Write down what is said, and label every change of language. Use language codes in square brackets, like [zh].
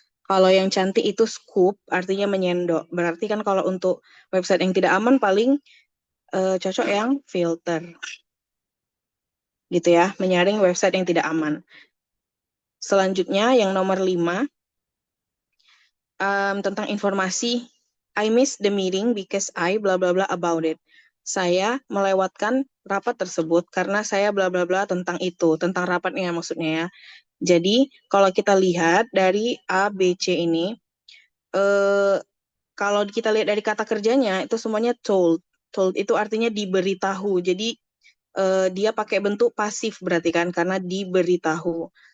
[id] Kalau yang cantik itu scoop, artinya menyendok. Berarti kan kalau untuk website yang tidak aman paling cocok yang filter. Gitu ya, menyaring website yang tidak aman. Selanjutnya yang nomor 5, tentang informasi. [en] I missed the meeting because I bla bla bla about it. [id] Saya melewatkan rapat tersebut karena saya bla bla bla tentang itu, tentang rapatnya maksudnya ya. Jadi kalau kita lihat dari A, B, C ini, kalau kita lihat dari kata kerjanya itu semuanya told. Told itu artinya diberitahu. Jadi dia pakai bentuk pasif berarti kan karena diberitahu.